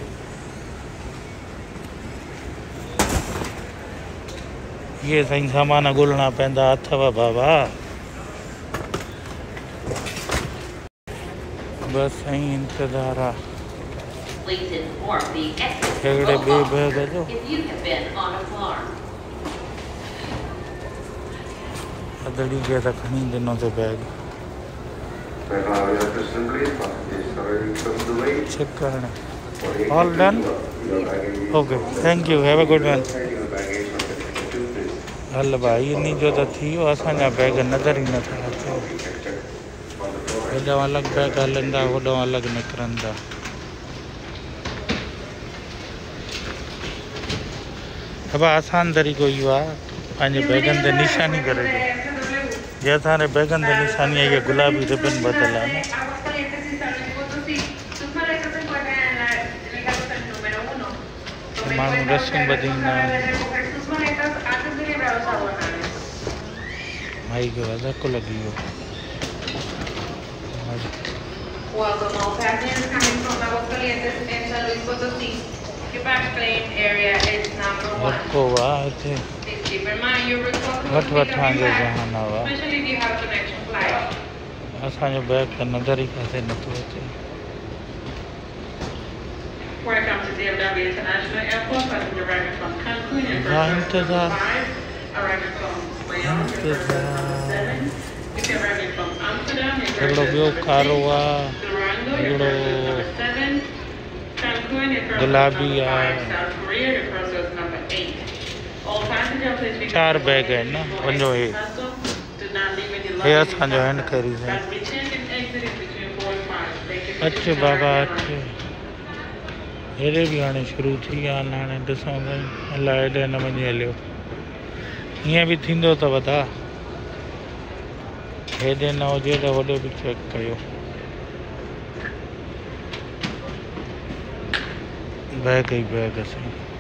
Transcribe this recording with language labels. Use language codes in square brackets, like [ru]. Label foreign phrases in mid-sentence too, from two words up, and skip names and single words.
[sd] इहे साईं सामान ॻोल्हणा पवंदा अथव बाबा बस साईं इंतज़ार आहे हिकिड़े ॿिए बैग जो अदड़ी खे त खणी ॾिनो ते बैग चेक करण [en] all done okay thank you have a good one [sd] हल भाई इन जो त थी वियो असांजा बैग नज़र ई नथा अचो हेॾो अलॻि बैग हलंदा होॾो अलॻि निकिरंदा अब आसान तरीक़ो इहो आहे पंहिंजे बैगनि ते निशानी करे ॾियो जे असांजे बैगनि ते निशानी आहे इहा गुलाबी रिबन ॿधल आहे न माण्हू रसियूं ॿधींदा भाई खे धकु लॻी वियो [en] Welcome all passengers coming from Aguascalientes and San Luis Potosí. Your back claim area is number 1. [sd] धको आहे हिते [en] Please keep in mind your responsibility [sd] वठ [en] to [sd] वठां जो [en] back, [sd] जहान आहे [en] especially if you have connection flight. [sd] असांजो बैग त नज़र ई किथे नथो अचे [en] Welcome to DFW International Airport. Passenger arriving from Cancun and हाँ, Puerto [sd] इंतज़ार [en] 5, arriving from Leon, [sd] इंतज़ार [en] 7. If you're arriving from Amsterdam, [sd] हिकिड़ो ॿियो कारो आहे [en] Durango, [sd] हिकिड़ो [en] number 7. Cancun, [sd] गुलाबी आहे [en] South Korea, your crossroads number 8. All passengers, please be [sd] चार बैग आहिनि न वञो हे [en] do not leave any हे luggage [sd] असांजो हैंड कैरी साईं [en] that return and exit is between 4 and 5. Thank you for [sd] अच [en] your [sd] बाबा [en] time. [sd] अच हेॾे बि हाणे शुरू थी विया आहिनि हाणे ॾिसूं साईं अलाए हेॾे न वञी हलियो हीअं बि थींदो अथव ता हेॾे न हुजे त होॾे बि चेक कयो बैग ई बैग साईं